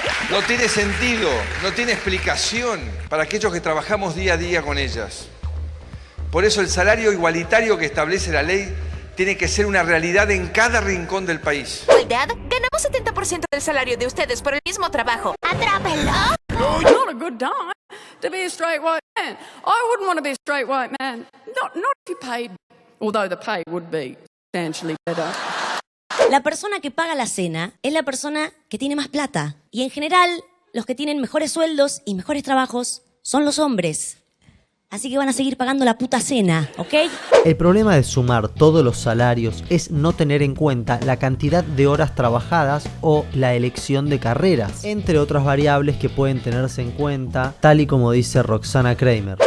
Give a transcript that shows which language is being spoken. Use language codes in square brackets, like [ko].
[es] No tiene sentido, no tiene explicación para aquellos que trabajamos día a día con ellas. Por eso el salario igualitario que establece la ley tiene que ser una realidad en cada rincón del país. Igualdad, ganamos 70% del salario de ustedes por el mismo trabajo. ¡Atrápenlo! [en] No, not a good time to be a straight white man. I wouldn't want to be a straight white man. Not if you paid, although the pay would be substantially better. [es] La persona que paga la cena es la persona que tiene más plata. Y en general, los que tienen mejores sueldos y mejores trabajos son los hombres. Así que van a seguir pagando la puta cena, ¿ok? El problema de sumar todos los salarios es no tener en cuenta la cantidad de horas trabajadas o la elección de carreras, entre otras variables que pueden tenerse en cuenta, tal y como dice Roxana Kramer.